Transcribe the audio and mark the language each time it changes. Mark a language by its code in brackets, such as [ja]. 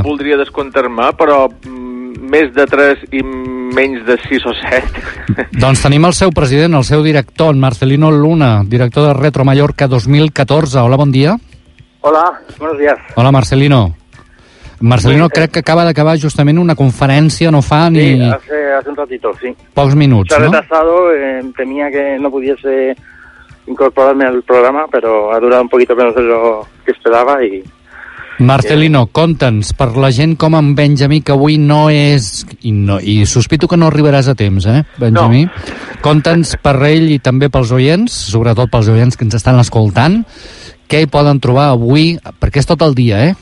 [ca] voldria descomptar-me, però més de 3 i menys de 6 o 7. Doncs tenim el seu president, el seu director, en Marcelino Luna, director de Retro Mallorca 2014. Hola, bon dia. [es] Hola, buenos días. [ca] Hola, Marcelino. Marcelino, crec que acaba d'acabar justament una conferència, no fa ni... [es] Sí, hace un ratito, sí. [ca] Pocs minuts, no? [es] S'ha retrasado, temía que no pudiese incorporarme al programa, pero ha durado un poquito menos de lo que esperaba y... [ca] Marcelino, conta'ns, per la gent com en Benjamí, que avui no és... I sospito que no arribaràs a temps, Benjamí? No. Conta'ns per ell i també pels oients, sobretot pels oients que ens estan escoltant, què hi poden trobar avui, perquè és tot el dia, eh?